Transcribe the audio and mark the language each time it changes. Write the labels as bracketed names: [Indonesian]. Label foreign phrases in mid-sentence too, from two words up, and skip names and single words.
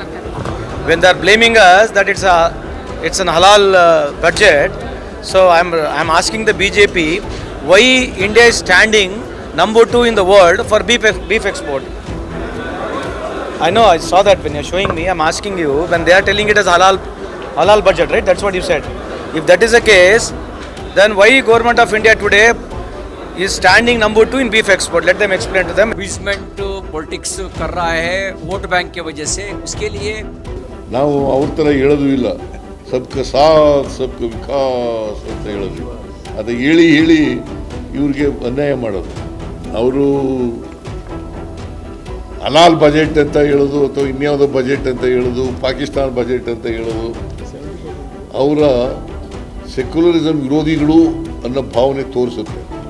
[English] When they're blaming us that it's an halal budget, so I'm asking the BJP why India is standing number 2 in the world for beef export. I know, I saw that when you're showing me. I'm asking you, when they are telling it as halal budget, right? That's what you said. If that is the case, then why government of India today is standing number 2 in beef export? Let them explain to them. appeasement politics [Hindi] कर रहा है [English] vote bank [Hindi] की वजह से. उसके लिए [Kannada] ನಾವು ಅವ್ರ ಥರ ಹೇಳೋದು ಇಲ್ಲ. [Hindi] सबका साथ सबका विकास [Kannada] ಅಂತ ಹೇಳೋದು. ಅದು ಹೇಳಿ ಇವ್ರಿಗೆ ಅನ್ಯಾಯ ಮಾಡೋದು. ಅವರು ಹಲಾಲ್ ಬಜೆಟ್ ಅಂತ ಹೇಳೋದು ಅಥವಾ ಇನ್ಯಾವುದೋ ಬಜೆಟ್ ಅಂತ ಹೇಳೋದು, ಪಾಕಿಸ್ತಾನ ಬಜೆಟ್ ಅಂತ ಹೇಳೋದು, ಅವರ ಸೆಕ್ಯುಲರಿಸಮ್ ವಿರೋಧಿಗಳು ಅನ್ನೋ ಭಾವನೆ ತೋರಿಸುತ್ತೆ.